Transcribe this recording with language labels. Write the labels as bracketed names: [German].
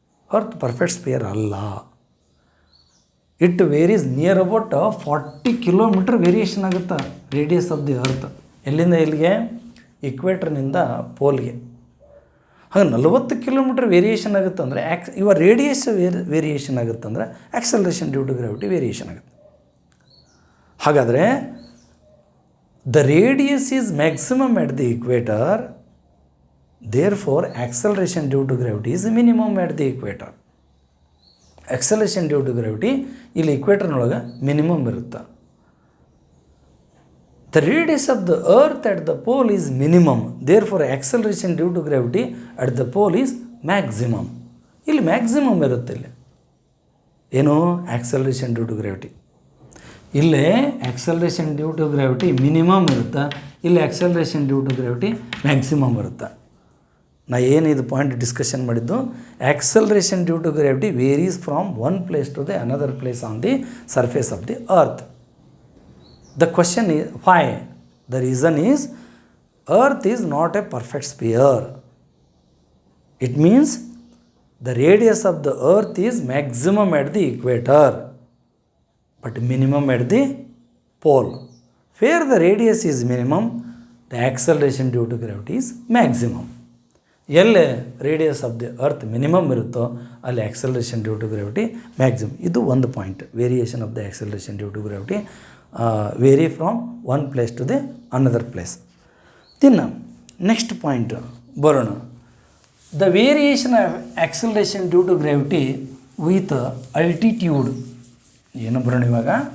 [Kannada] Earth perfect spear ಅಲ್ಲ. [English] it varies near about 40 kilometre variation [Kannada] ಆಗುತ್ತೆ radius of the earth. ಎಲ್ಲಿಂದ ಇಲ್ಲಿಗೆ? ಇಕ್ವೇಟ್ರ್ನಿಂದ ಪೋಲ್ಗೆ. ಹಾಗೆ 40 ಕಿಲೋಮೀಟ್ರ್ ವೇರಿಯೇಷನ್ ಆಗುತ್ತೆ ಅಂದರೆ ಇವ ರೇಡಿಯಸ್ ವೇರಿಯೇಷನ್ ಆಗುತ್ತೆ ಅಂದರೆ acceleration due to gravity variation ಆಗುತ್ತೆ. ಹಾಗಾದರೆ [English] the radius is maximum at the equator, therefore acceleration due to gravity is minimum at the equator. [Kannada] Acceleration due to gravity ಇಲ್ಲಿ ಇಕ್ವೇಟರ್ನೊಳಗೆ ಮಿನಿಮಮ್ ಇರುತ್ತೆ. [English] The radius of the earth at the pole is minimum, therefore acceleration due to gravity at the pole is maximum. [Kannada] ಇಲ್ಲಿ maximum ಇರುತ್ತೆ. ಇಲ್ಲಿ ಏನು acceleration due to gravity, ಇಲ್ಲೇ acceleration due to gravity minimum ಇರುತ್ತೆ, ಇಲ್ಲಿ acceleration due to gravity maximum ಇರುತ್ತೆ. ನಾ ಏನು ಇದು ಪಾಯಿಂಟ್ ಡಿಸ್ಕಷನ್ ಮಾಡಿದ್ದು, [English] Acceleration due to gravity varies from one place to the another place on the surface of the earth. The question is why? The reason is earth is not a perfect sphere. It means the radius of the earth is maximum at the equator but minimum at the pole. Where the radius is minimum, the acceleration due to gravity is maximum. [Kannada] ಎಲ್ಲೇ radius of the earth minimum ಇರುತ್ತೋ ಅಲ್ಲಿ acceleration due to gravity maximum. ಇದು ಒಂದು point, [English] Variation of the acceleration due to gravity vary from one place to the another place. [Kannada] ಇನ್ನು next point ಬರೋಣ. [English] The variation of acceleration due to gravity with altitude. [Kannada] ಏನು ಬರೋಣ ಇವಾಗ?